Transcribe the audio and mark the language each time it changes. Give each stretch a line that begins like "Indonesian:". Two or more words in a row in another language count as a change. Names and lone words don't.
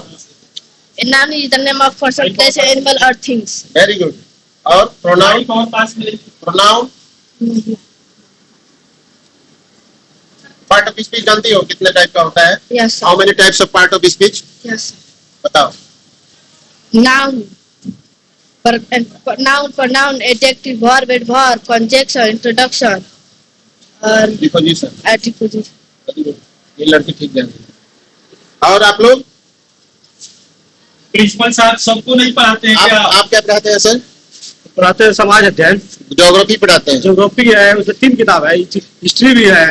English: Noun is the name of person, place, animal और things। Very good. और प्रोनाउन?
Hindi: पास में
English: pronoun part of speech
Hindi: जानती हो कितने टाइप का होता है?
English: यस How many types of part of speech? यस।
Hindi: बताओ।
English: नाउन, pronoun, adjective, verb, adverb, conjunction, introduction और डिपोजिशन। adposition।
Hindi: ये लड़की ठीक जानती है। और आप लोग? प्रिंसिपल साहब सबको नहीं पढ़ाते हैं क्या? आप क्या पढ़ाते हैं सर? पढ़ाते हैं समाज अध्ययन, ज्योग्राफी पढ़ाते हैं? ज्योग्राफी है, उसमें 3 किताब है, हिस्ट्री भी है।